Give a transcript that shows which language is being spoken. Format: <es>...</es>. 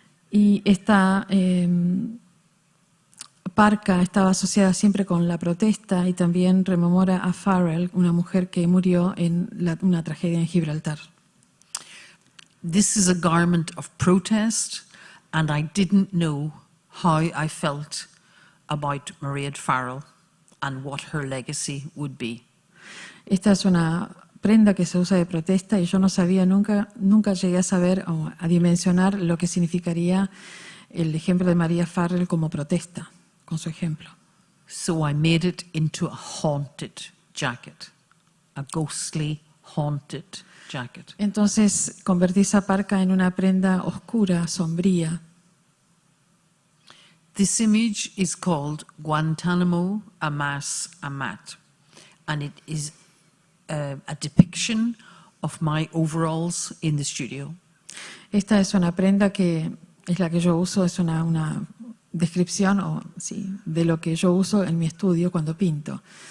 <es>Y esta parca estaba asociada siempre con la protesta y también rememora a Farrell, una mujer que murió en una tragedia en Gibraltar.</es> <en>This is a garment of protest, and I didn't know how I felt about Maria Farrell and what her legacy would be.</en> <es>Esta es una prenda que se usa de protesta y yo no sabía nunca llegué a saber o a dimensionar lo que significaría el ejemplo de Maria Farrell como protesta, con su ejemplo.</es> <en>So I made it into a haunted jacket, a ghostly, haunted jacket.</en> <es>Entonces convertí esa parca en una prenda oscura, sombría.</es> <en>This image is called Guantanamo Amas Amat, and it is a depiction of my overalls in the studio.</en> <es>Esta es una prenda que es la que yo uso, es una descripción de lo que yo uso en mi estudio cuando pinto.</es>